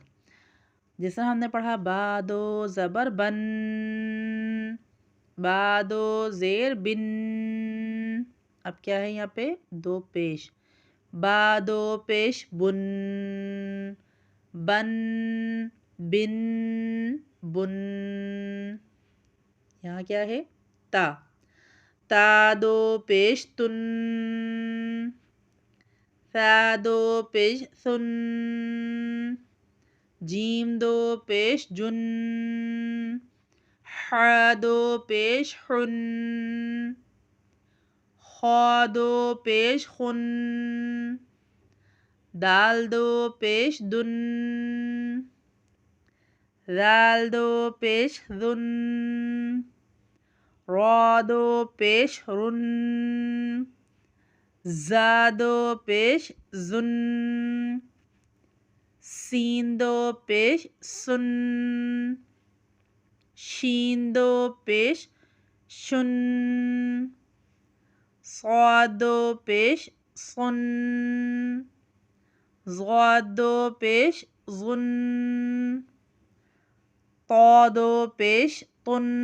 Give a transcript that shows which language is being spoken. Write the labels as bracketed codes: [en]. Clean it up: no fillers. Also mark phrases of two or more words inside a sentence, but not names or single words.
[ur] جس طرح ہم نے پڑھا با دو زبر بن، با دو زیر بن۔ اب کیا ہے یہاں پہ؟ دو پیش۔ با دو پیش بن، بن بن بن۔ یہاں کیا ہے؟ تا۔ تا دو پیش تن، ثا دو پیش ثن۔ جیم دو پیش جن، ح دو پیش حن۔ خا دو پیش خن، دال دو پیش دن، ذال دو پیش ذن، را دو پیش رن، زا دو پیش زن، سین دو پیش سن، شین دو پیش شن، صاد دو پیش صن، ضاد دو پیش ظن، طا دو پیش طن،